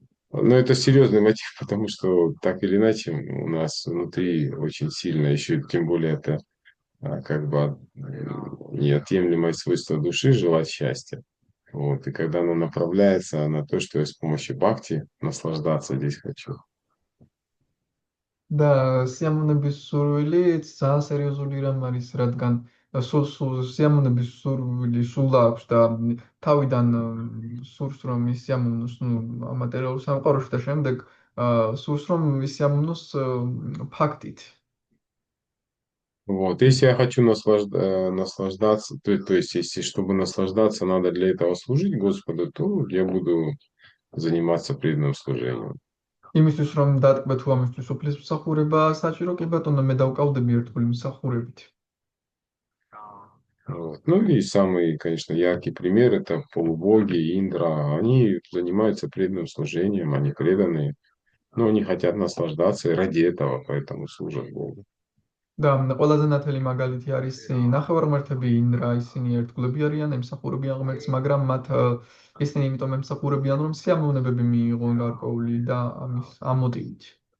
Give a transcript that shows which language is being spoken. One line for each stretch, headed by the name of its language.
Russian: Но это серьезный мотив, потому что так или иначе у нас внутри очень сильно, еще тем более это как бы неотъемлемое свойство души желать счастья. Вот, и когда оно направляется на то, что я с помощью бхакти наслаждаться здесь хочу.
Georgian: და სიამოვნების სურვილი ძალიან სერიოზული რამ არის, რადგან სულ სიამოვნების სურვილი სულ აქვს და თავიდან სურს რომ ის სიამოვნოს, მატერიალურ სამყაროში და შემდეგ სურს რომ ის სიამოვნოს ფაქტით.
Russian: Вот, если я хочу наслаждаться, то есть, если чтобы наслаждаться, надо для этого служить Господу, то я буду заниматься преданным служением.
Georgian: იმისთვის რომ დატკბე თუ ამისთვის უფლის მსახურება საჭირო, კი ბატონო, მე დავკავდები ერთგული მსახურებით.
Russian: Вот. Ну и самый, конечно, яркий пример это полубоги, Индра. Они занимаются преданным служением, они преданные, но они хотят наслаждаться и ради этого, поэтому служат Богу.
Georgian: და ყველაზე ნათელი მაგალითი არის ნახევარმართები ინდრა, ისინი ერთგულები არიან, ემსახურებიან ღმერთს, მაგრამ ისინი იმიტომ ემსახურებიან, რომ სიამოვნებები მიიღონ გარკვეული და ამ მოტივით.